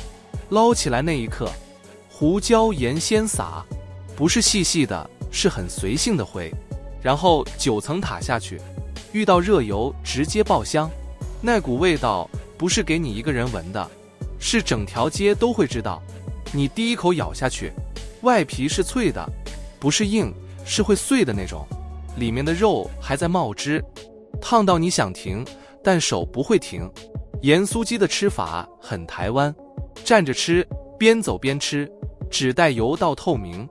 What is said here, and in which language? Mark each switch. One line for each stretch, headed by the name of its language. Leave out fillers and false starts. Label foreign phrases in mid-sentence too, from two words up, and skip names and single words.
Chinese: 撈起來那一刻，胡椒鹽先撒，不是細細的，是很隨性的揮，然後9層塔下去，遇到熱油直接爆香。那股味道不是給你一個人聞的，是整條街都會知道。你第一口咬下去，外皮是脆的，不是硬，是會碎的那種，裡面的肉還在冒汁，燙到你想停，但手不會停。鹽酥雞的吃法很台灣，站着吃，邊走邊吃，只帶油到透明。